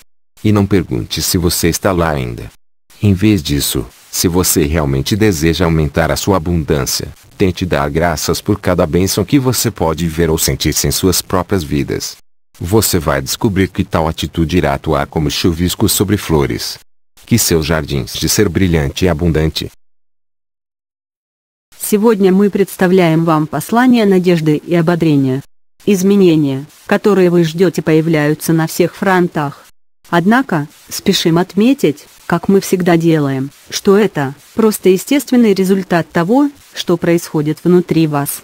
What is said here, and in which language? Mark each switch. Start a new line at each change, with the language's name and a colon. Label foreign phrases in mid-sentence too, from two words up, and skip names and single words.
Portuguese: E não pergunte se você está lá ainda. Em vez disso, se você realmente deseja aumentar a sua abundância, tente dar graças por cada bênção que você pode ver ou sentir em suas próprias vidas. Você vai descobrir que tal atitude irá atuar como chuvisco sobre flores. Que seus jardins de ser brilhante e abundante.
Russian: Сегодня мы представляем вам послание надежды и ободрения. Изменения, которые вы ждете, появляются на всех фронтах. Однако, спешим отметить, как мы всегда делаем, что это просто естественный результат того, что происходит внутри вас.